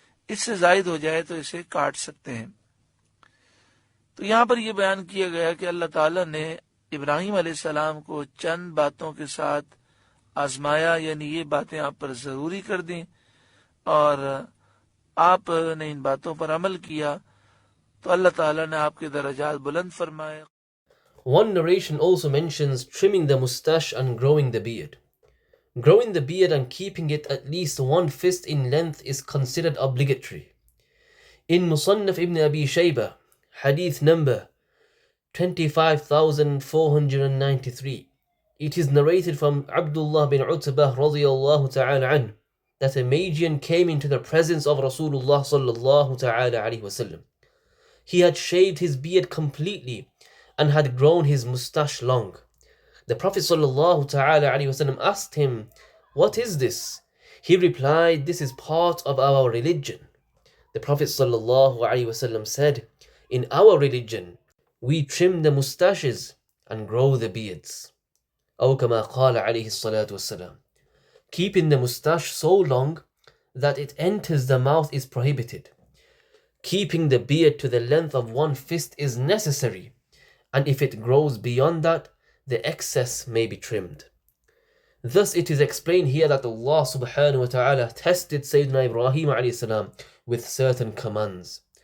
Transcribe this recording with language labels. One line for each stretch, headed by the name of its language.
Urdu: اس سے زائد ہو جائے تو اسے کاٹ سکتے ہیں. تو یہاں پر یہ بیان کیا گیا کہ اللہ تعالیٰ نے ابراہیم علیہ السلام کو چند باتوں کے ساتھ آزمایا، یعنی یہ باتیں آپ پر ضروری کر دیں اور آپ نے ان باتوں پر عمل کیا تو اللہ تعالیٰ نے آپ کے درجات بلند فرمائے.
English: One narration also mentions trimming the mustache and growing the beard. Growing the beard and keeping it at least 1 fist in length is considered obligatory. In Musannaf ibn Abi Shaybah, hadith number 25,493, it is narrated from Abdullah bin Utbah radiyallahu ta'ala anhu that a Magian came into the presence of Rasulullah sallallahu ta'ala alayhi wasallam. He had shaved his beard completely and had grown his mustache long. The Prophet sallallahu ta'ala alayhi wasallam asked him, "What is this?" He replied, "This is part of our religion." The Prophet sallallahu alayhi wasallam said, "In our religion, we trim the mustaches and grow the beards."
Arabic: أو كما قال عليه الصلاة والسلام.
English: Keeping the mustache so long that it enters the mouth is prohibited. Keeping the beard to the length of 1 fist is necessary, and if it grows beyond that, the excess may be trimmed. Thus it is explained here that Allah subhanahu wa ta'ala tested Sayyidina Ibrahim alayhi salam with certain commands.